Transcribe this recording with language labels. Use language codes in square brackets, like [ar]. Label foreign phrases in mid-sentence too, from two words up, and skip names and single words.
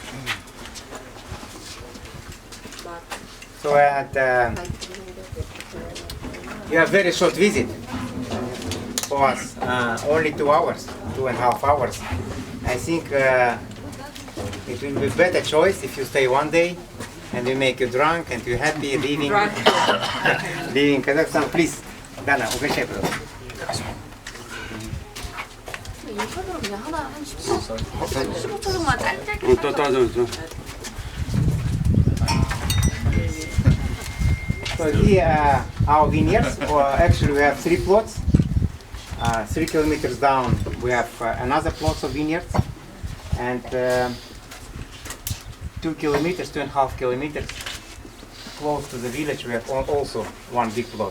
[en] So you have very short visit for us, only 2 hours, 2.5 hours. I think it will be better choice if you stay 1 day and we make you drunk and you're happy leaving leaving Kazakhstan. Please, Dana, [ru] угощай, пожалуйста. [ko] 인터뷰로 그냥 하나 한 15초만 짧게. [en] So here our vineyards, or actually we have 3 plots. 3 kilometers down we have another plot of vineyards, and 2 kilometers, 2.5 kilometers close to the village we have also one big plot.